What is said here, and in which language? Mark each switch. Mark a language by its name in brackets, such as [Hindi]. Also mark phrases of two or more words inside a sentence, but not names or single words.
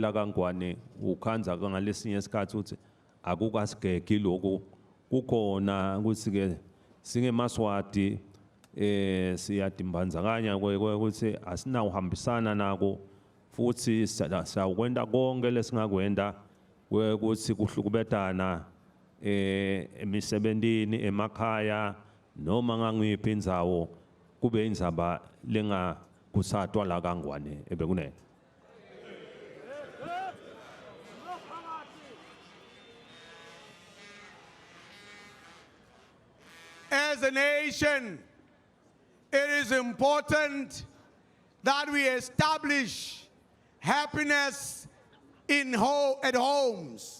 [Swati] la kaNgwane ukhanza ngalesinye isikhathi uthi akukasigeki lokho kukhona ukuthi ke singemaswati siyadimbanzakanya ukuthi asinawuhambisana nako futhi siyakwenda konke lesingakwenda ukuthi kuhlukubetana emisebentini emakhaya noma ngangiphi indzawo kube indzaba lengakusatwa la kaNgwane ebekunene. [English] As a nation, it is important that we establish happiness at homes.